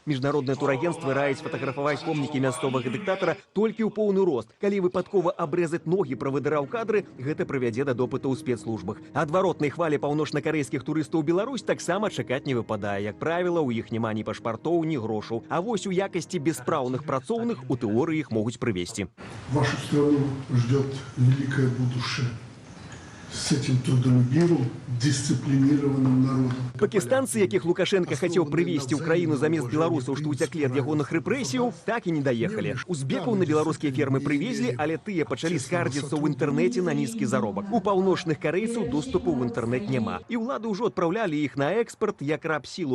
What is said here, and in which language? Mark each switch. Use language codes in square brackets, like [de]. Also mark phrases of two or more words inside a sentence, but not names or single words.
[be] Міжнародныя турагенцтвы раяць фатаграфаваць помнікі мясцовага дыктатара толькі ў поўны рост. Калі выпадкова абрэзаць ногі правадыра ў кадры, гэта прывядзе да допыту ў спецслужбах. Адваротнай хвалі паўночнакарэйскіх турыстаў у Беларусь таксама чакаць не выпадае. Як правіла, у іх няма ні пашпартоў, ні грошаў. А вось у якасці беспраўных працоўных у тэорыі іх могуць прывезці. [ru] Вашу страну ждет великое будущее с этим трудолюбивым, дисциплинированным народом. [be] Пакистанцы, якіх Лукашенко хацеў прывезці ў краіну замест беларусаў, што ўцяклі ад ягоных рэпрэсіяў, так і не даехалі. Узбекаў на беларускія фермы прывезлі, але тыя пачалі скардзіцца ў інтэрнэце на нізкі заробак. У паўночных карэйцаў доступу ў інтэрнэт няма. І ўлады ўжо адпраўлялі іх на экспарт як рабсілу.